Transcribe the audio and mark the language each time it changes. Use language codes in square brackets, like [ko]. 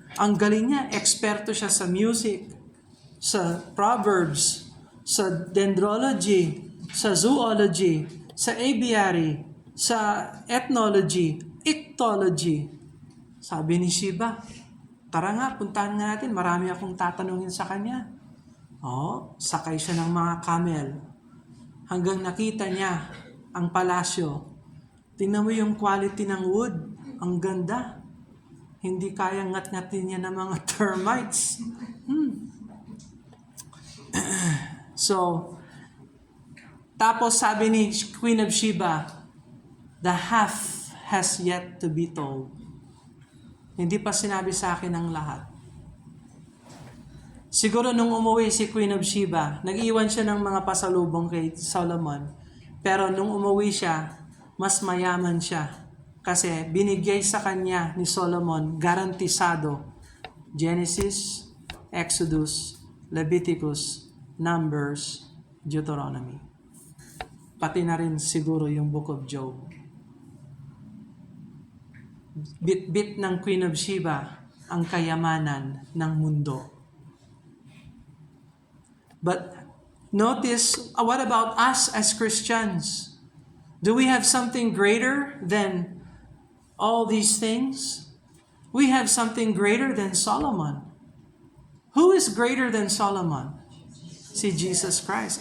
[tl] Ang galing niya, eksperto siya sa music, sa proverbs, sa dendrology, sa zoology, sa aviary, sa ethnology, ichthyology. Sabi ni Sheba, tara nga, puntahan nga natin, marami akong tatanungin sa kanya. Sakay siya ng mga camel. Hanggang nakita niya ang palasyo. Tingnan mo yung quality ng wood. Ang ganda. Hindi kayang ngat-ngatin niya ng mga termites. So, tapos sabi ni Queen of Sheba, [en] the half has yet to be told. [tl] Hindi pa sinabi sa akin ang lahat. Siguro nung umuwi si Queen of Sheba, nag-iwan siya ng mga pasalubong kay Solomon. Pero nung umuwi siya, mas mayaman siya. Kasi binigay sa kanya ni Solomon, garantisado, Genesis, Exodus, Leviticus, Numbers, Deuteronomy. Pati na rin siguro yung Book of Job. Bit-bit ng Queen of Sheba ang kayamanan ng mundo. [en] But notice, what about us as Christians? Do we have something greater than all these things? We have something greater than Solomon. Who is greater than Solomon? See, Jesus Christ.